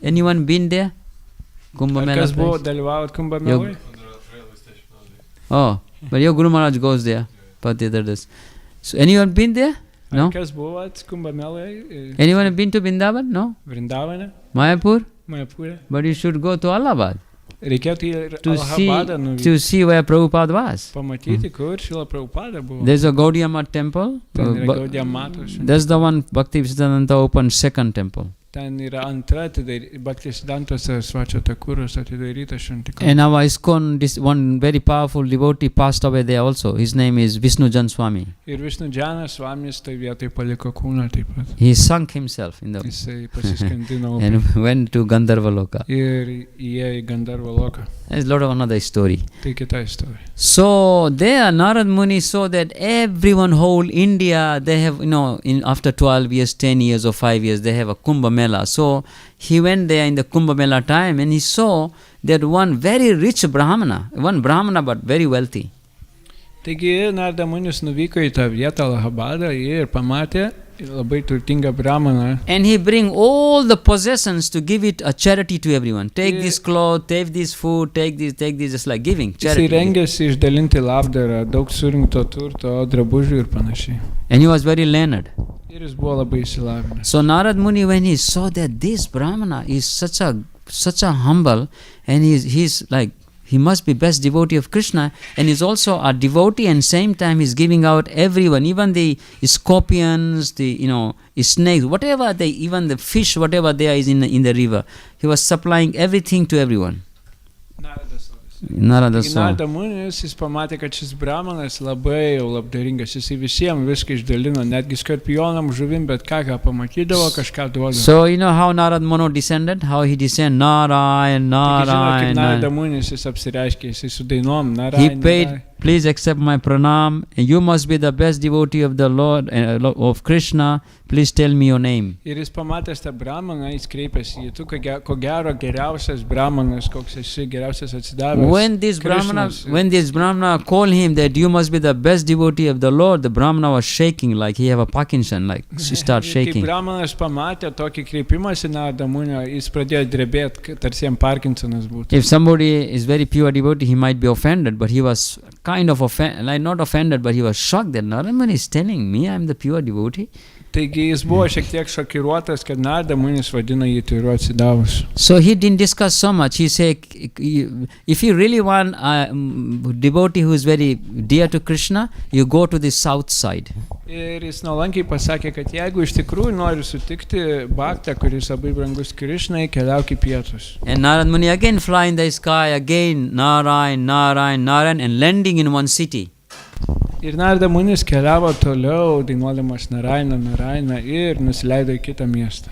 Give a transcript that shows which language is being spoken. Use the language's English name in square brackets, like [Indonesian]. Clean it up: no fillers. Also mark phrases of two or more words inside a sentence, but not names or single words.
[English] Anyone been there? Kumbh Mela [Lithuanian] Kas buvo dalyvavot Kumbh Melai? [English] Oh, but your Guru Maharaj goes there, but the other does. So anyone been there? No? [Lithuanian] Kas buvot Kumbhamelai? [English] Anyone been to Vrindavan? No? [Lithuanian] Vrindavane? Mayapur? Mayapure? [English] But you should go to Allahabad [Lithuanian] Reikėtų į [English] to [Lithuanian] Allahabadą nuvykti. [English] to see where Prabhupada was. [Lithuanian] Pamatyti, kur Šrila Prabhupada buvo. [English] There's a Gaudiya Math temple. [Lithuanian] Ten yra Gaudiya Mato šventikla. [English] That's the one Bhakti-Siddhanta opened second temple. [Lithuanian] Ten yra antra Bhaktisiddhanta Sarasvati Thakuras atidaryta šventikla. [English] And our ISKCON, this one very powerful devotee passed away there also. His name is Vishnu Jan Swami. [Lithuanian] Ir Vishnu Janas Svamis tai vietai paliko kūną taip pat. [English] He sunk himself in the [Lithuanian] Jisai pasiskandino [English] and went to Gandharva Loka. [Lithuanian] ir įėjo į Gandharva loką. [English] There's a lot of another story. [Lithuanian] Tai kita istorija. [English] So there Narad Muni saw that everyone, whole India, they have, after 12 years, 10 years or 5 years, they have a Kumbh Mela. So he went there in the Kumbh Mela time and he saw that one very rich Brahmana, but very wealthy. [Lithuanian] Taigi Narada Munis nuvyko į tą vietą Allahabadą ir pamatė labai turtingą brahmaną. [English] And he bring all the possessions to give it a charity to everyone. Take this cloth, take this food, take this, just like giving charity. [Lithuanian] Jisai rengėsi išdalinti labdarą, daug surinkto turto, drabužių ir panašiai. [English] And he was very learned. [Lithuanian] Ir jis buvo labai išsilavinęs. [English] So Narad Muni, when he saw that this Brahmana is such a humble, and he's like, he must be best devotee of Krishna, and he's also a devotee, and same time he's giving out everyone, even the scorpions, the snakes, whatever even the fish, whatever there is in the river, he was supplying everything to everyone. [Lithuanian] Narada Munis, jis pamatė, kad šis brahmanas labai jau labdaringas, jisai visiems viską išdalino, netgi skorpionam, žuvim, bet ką pamatydavo, kažką duodavo. [English] So you know how Narad Muni descended? How he descended? Narayan, Narayan. [Lithuanian] Narada Munis jis apsireiškė, jisai su dainom, Narayan. [English] He paid, please accept my pranam. You must be the best devotee of the Lord, of Krishna. Please tell me your name. [Lithuanian] Ir jis pamatęs tą brahmaną, jis kreipėsi į tu, ko gero geriausias brahmanas, koks esi geriausias atsidavęs. [English] When this Brahmana called him that you must be the best devotee of the Lord, the Brahmana was shaking like he have a Parkinson, like she start shaking. [Lithuanian] Kai brahmanas pamatė tokį kreipimąsi Narada Munio, jis pradėjo drebėti, tarsi jam Parkinsonas būtų. [English] If somebody is very pure devotee, he might be offended, but he was kind of not offended, but he was shocked that Narada Muni is telling me I am the pure devotee. [Lithuanian] Taigi jis buvo šiek tiek šokiruotas, kad Narada Munis vadina jį tyru atsidavus. [English] So he didn't discuss so much. He said, if you really want a devotee who is very dear to Krishna, you go to the south side. [Lithuanian] Ir jis nuolankiai pasakė, kad jeigu iš tikrųjų nori sutikti bhaktą, kuris labai brangus Krishnai, keliauk į pietus. [English] And Narad Muni again fly in the sky, again Narayan, Narayan, Narayan, and landing in one city. [Lithuanian] Ir Narada Munis keliavo toliau, dainuodamas Narayana ir nusileido į kitą miestą.